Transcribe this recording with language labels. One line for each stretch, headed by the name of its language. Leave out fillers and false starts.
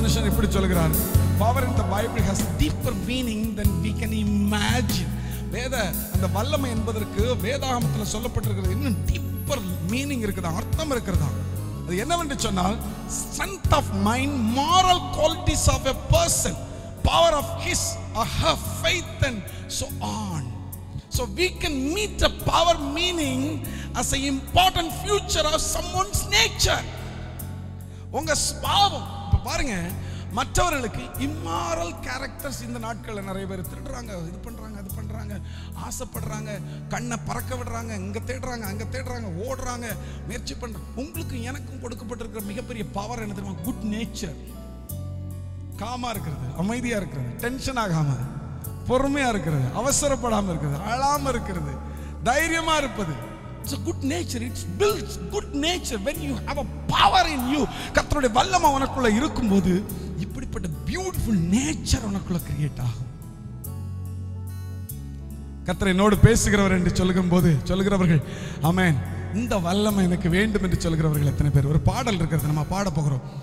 Tamil: இப்படி சொல்கிறார்,
English: power in the Bible has deeper meaning than we can imagine.
Tamil: வேத அந்த வல்லமை என்பதற்கு வேதாகமத்தில் சொல்லப்பட்டிருக்கிறது இன்னும் டீப்பர் மீனிங் இருக்குதா, அர்த்தம் இருக்குதா. அது என்னவென்று சொன்னால்,
English: strength of mind, moral qualities of a person, power of his or her faith and so on. So we can meet a power meaning as an important feature of someone's nature.
Tamil: உங்க ஸ்வபாவம் இப்ப பாருங்க, மற்றவர்களுக்கு immoral characters இந்த நாட்களில் நிறைய பேர் திருடுறாங்க, இது பண்றாங்க, அது பண்றாங்க, ஆசைப்படுறாங்க, கண்ணை பறக்க விடுறாங்க, இங்க தேடுறாங்க, அங்க தேடுறாங்க, ஓடுறாங்க, முயற்சி பண்றாங்க. உங்களுக்கு எனக்கும் கொடுக்கப்பட்டிருக்கிற மிகப்பெரிய பவர் என்ன தெரியுமா? Good nature. காமா இருக்கிறது, அமைதியா இருக்கிறது, டென்ஷன் ஆகாம, பொறுமையா இருக்கிறது, அவசரப்படாம இருக்கிறது, அழாம இருக்கிறது, தைரியமா இருப்பது.
English: It's a good nature. It builds good nature when you have a power in you.
Tamil: கர்த்தருடைய வல்லமை உனக்குள்ள இருக்கும்போது இப்படிப்பட்ட பியூட்டிஃபுல் நேச்சர் உனக்குள்ள கிரியேட் ஆகும். கர்த்தர் என்னோடு பேசுகிறவர் என்று சொல்லுகிறவர்கள் ஆமென். இந்த வல்லமை எனக்கு வேண்டும் என்று சொல்கிறவர்கள் எத்தனை பேர்? ஒரு பாடல் இருக்கிறது, நம்ம பாட போகிறோம்.